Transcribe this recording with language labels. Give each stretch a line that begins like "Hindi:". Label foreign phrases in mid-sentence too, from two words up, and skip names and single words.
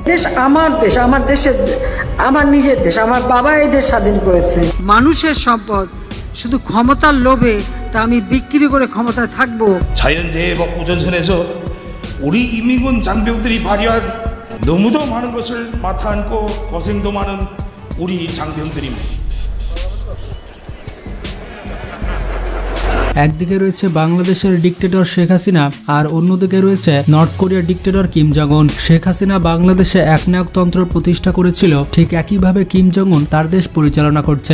Bangla: দেশ আমার দেশের, আমার নিজের দেশ, আমার বাবা এই দেশ স্বাধীন করেছে। মানুষের সম্পদ শুধু ক্ষমতার লোভে তা আমি বিক্রি করে ক্ষমতায় থাকবো।
Korean: 자연재해 복구 전선에서 우리 인민군 장병들이 발휘한 너무도 많은 것을 맡아 안고 고생도 많은 우리 장병들입니다.
Bangla: একদিকে রয়েছে বাংলাদেশের ডিক্টেটর শেখ হাসিনা আর অন্যদিকে রয়েছে নর্থ কোরিয়ার ডিক্টেটর কিম জং উন। শেখ হাসিনা বাংলাদেশে একনায়কতন্ত্র প্রতিষ্ঠা করেছিল, ঠিক একইভাবে কিম জং উন তার দেশ পরিচালনা করছে।